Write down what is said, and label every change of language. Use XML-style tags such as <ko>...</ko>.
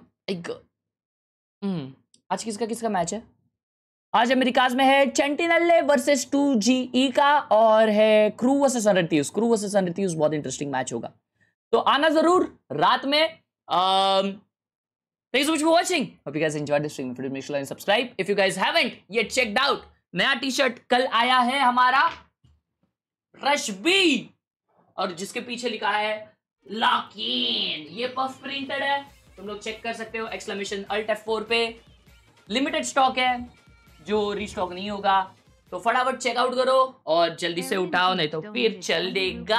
<hi>आज किसका मैच है? आज अमेरिकाज में है चेंटिनल्ले वर्सेस 2GE का, और है क्रू वर्सेस अनरित्यूज। क्रू वर्सेस अनरित्यूज बहुत इंटरेस्टिंग मैच होगा, तो आना जरूर रात में।</hi> <en>Thank you so much for watching. Hope you guys enjoyed this stream. If you did, make sure to subscribe. If you guys haven't yet checked out,</en> <hi>नया T-shirt कल आया है हमारा रश बी, और जिसके पीछे लिखा है लॉक-इन। ये पफ प्रिंटेड है, तुम लोग चेक कर सकते हो। एक्सक्लेमेशन अल्ट F4 पे। लिमिटेड स्टॉक है, जो रीस्टॉक नहीं होगा, तो फटाफट चेकआउट करो और जल्दी से उठाओ, नहीं तो फिर चलेगा।</hi>